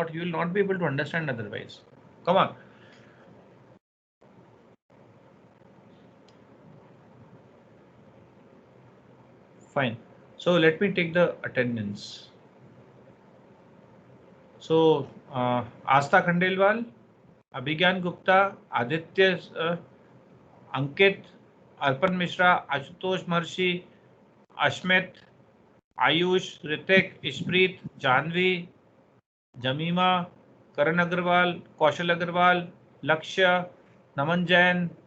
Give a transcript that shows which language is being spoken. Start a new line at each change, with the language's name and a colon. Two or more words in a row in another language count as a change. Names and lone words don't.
English: You will not be able to understand otherwise. Come on. Fine. So let me take the attendance. So Asta Khandelwal, Abhigyan Gupta, Aditya, Ankit, Arpan Mishra, Ashutosh Marshi, Ashmit, Ayush, Ritik, Ishpreet, Janvi, Jamima, Karan Agarwal, Kaushal Agarwal, Lakshya, Naman Jain,